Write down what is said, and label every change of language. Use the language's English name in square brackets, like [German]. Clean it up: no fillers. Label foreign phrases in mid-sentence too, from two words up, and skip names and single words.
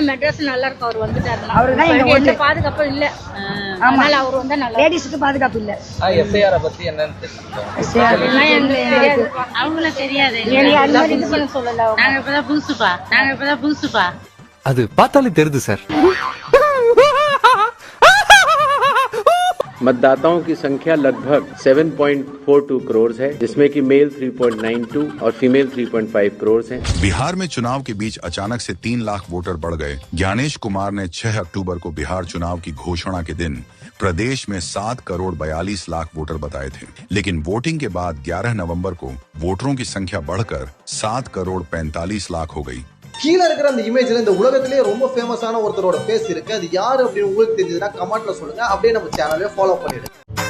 [Tamil] மெட்ராஸ் நல்லா இருக்கும். அவர் வந்துட்டாருன்னா அவர்தான் இங்க எந்த பாதுகாப்பும் இல்ல. அதனால அவர் வந்தா நல்லா. லேடிஸ்க்கு பாதுகாப்பு இல்ல. எஸ்ஐஆர் பத்தி என்னன்னு தெரியும். அவங்களும் தெரியாது. சொல்லல. நாங்க இப்பதான் புதுசுப்பா. அது பார்த்தாலே தெரியுது சார். [Hindi] मतदाताओं की संख्या लगभग 7.42 करोड़ है, जिसमें कि मेल 3.92 और फीमेल 3.5 करोड़ हैं। बिहार में चुनाव के बीच अचानक से 3 लाख वोटर बढ़ गए। ज्ञानेश कुमार ने 6 अक्टूबर को बिहार चुनाव की घोषणा के दिन प्रदेश में 7 करोड़ 42 लाख वोटर बताए थे, लेकिन वोटिंग के बाद 11 नवंबर को वोटरों की संख्या बढ़कर 7 करोड़ 45 लाख हो गई। [Tamil] கீழே இருக்கிற அந்த இமேஜ்ல இந்த உலகத்திலேயே ரொம்ப ஃபேமஸான ஒருத்தரோட ஃபேஸ் இருக்கு. அது யாரு அப்படின்னு உங்களுக்கு தெரிஞ்சதுன்னா கமெண்ட்ல சொல்லுங்க. அப்படியே நம்ம சேனலை ஃபாலோ பண்ணிடுங்க.